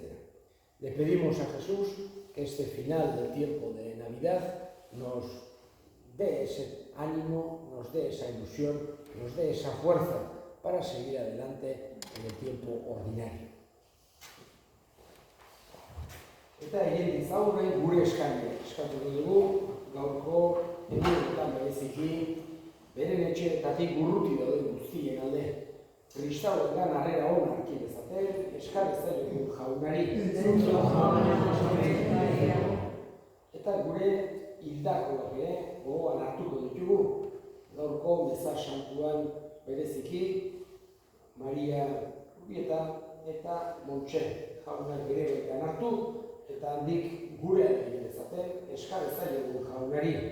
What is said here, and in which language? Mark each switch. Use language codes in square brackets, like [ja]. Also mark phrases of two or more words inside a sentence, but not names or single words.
[es] Le pedimos a Jesús que este final del tiempo de Navidad nos dé ese ánimo, nos dé esa ilusión, nos dé esa fuerza para seguir adelante en el tiempo ordinario. [eu] eta egin ditzagun gure eskaria. Eskatuko dugu gaurko egunetan bereziki beren etxeetatik urruti dauden guztien alde. Kristauengan harrera ona hartu dezaten, eskar ezaiogun jaunari. Eta gure hildakoak gogoan hartuko ditugu, gaurko meza santuan bereziki Maria Urbieta eta Montxe jaunak bere baitan hartu, eta handik gure egin dezaten, eskar ezaiogun jaunari.